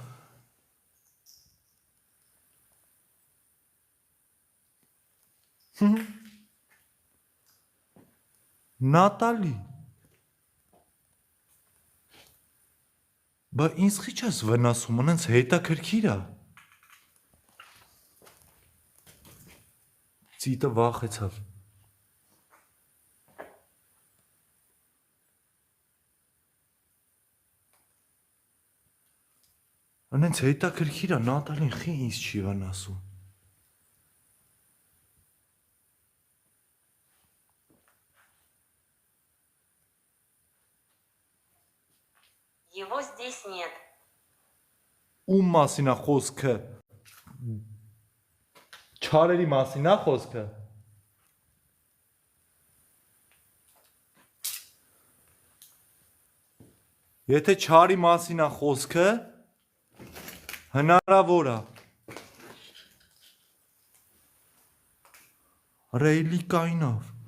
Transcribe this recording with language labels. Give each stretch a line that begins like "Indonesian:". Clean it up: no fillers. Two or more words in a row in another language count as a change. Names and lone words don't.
Armenian: Նատալի, բա ինձ խիչ ես վնասում, անենց հետաքրքիր է, ծիտը վախեցավ, անենց հետաքրքիր է, Նատալին խի ինձ չի վնասում,
Russian: Его здесь нет.
Armenian: ում մասին է խոսքը, չարերի մասին է խոսքը, եթե չարի մասին է խոսքը, հնարավոր է, ռեյլի կայնավ,